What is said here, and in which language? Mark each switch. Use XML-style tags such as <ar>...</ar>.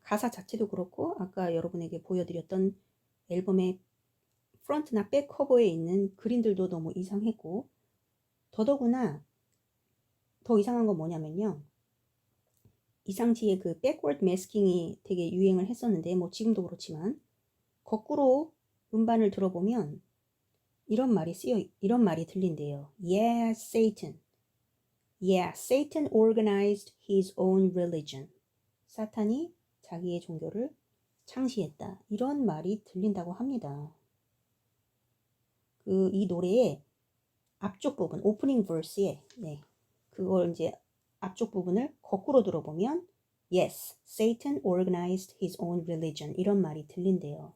<ko>가사 자체도 그렇고 아까 여러분에게 보여드렸던 앨범의 프런트나 백 커버에 있는 그림들도 너무 이상했고 더더구나 더 이상한 건 뭐냐면요. 이상치의 그 백워드 매스킹이 되게 유행을 했었는데 뭐 지금도 그렇지만 거꾸로 음반을 들어보면 이런 말이 들린대요.</ko> <en>Yeah, Satan. Yeah, Satan organized his own religion.</en> <ko>사탄이 자기의 종교를 창시했다. 이런 말이 들린다고 합니다. 이 노래의 앞쪽 부분, 오프닝 버스에 그걸 이제 앞쪽 부분을 거꾸로 들어보면</ko> <en>Yes, Satan organized his own religion</en> <ko>이런 말이 들린대요.</ko>